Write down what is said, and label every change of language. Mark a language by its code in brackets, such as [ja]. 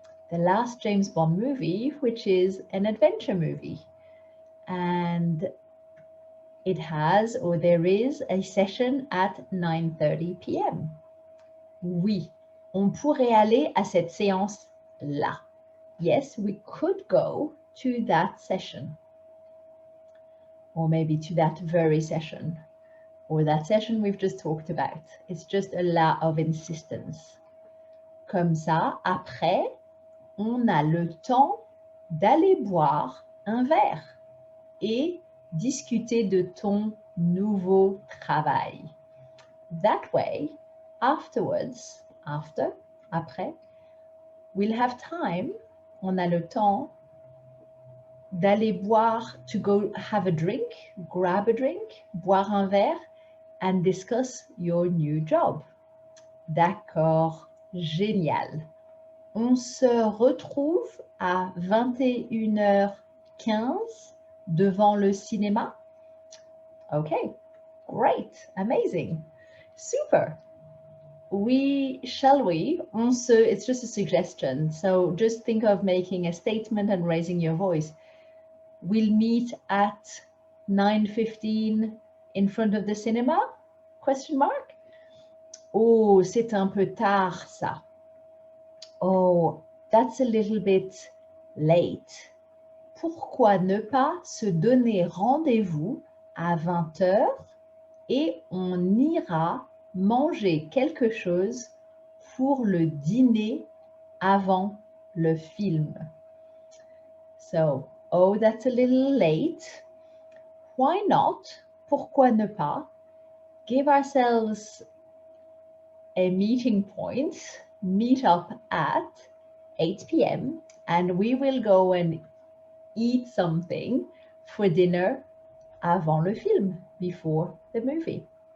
[en] The last James Bond movie, which is an adventure movie. And it has, or there is, a session at 9:30 p.m. [fr] Oui, on pourrait aller à cette séance-là. [en] Yes, we could go to that session. Or maybe to that very session. Or that session we've just talked about. It's just a lot of insistence. [fr] Comme ça, après, on a le temps d'aller boire un verre et discuter de ton nouveau travail. [en] That way, afterwards, [fr] après, [en] we'll have time, [fr] on a le temps d'aller boire, [en] to go have a drink, grab a drink, [fr] boire un verre, [en] and discuss your new job. [fr] D'accord, génial. On se retrouve à 21h15 devant le cinéma. [en] Okay, great, amazing, super. It's just a suggestion. So just think of making a statement and raising your voice. We'll meet at 9:15 in front of the cinema? Question mark? [fr] Oh, c'est un peu tard, ça. [en] Oh, that's a little bit late. [fr] Pourquoi ne pas se donner rendez-vous à 20h et on ira manger quelque chose pour le dîner avant le film? [en] So, oh, that's a little late. Why not? [fr] Pourquoi ne pas? [en] Give ourselves a meeting point, meet up at 8 p.m. and we will go and eat something for dinner [fr] avant le film, [en] before the movie.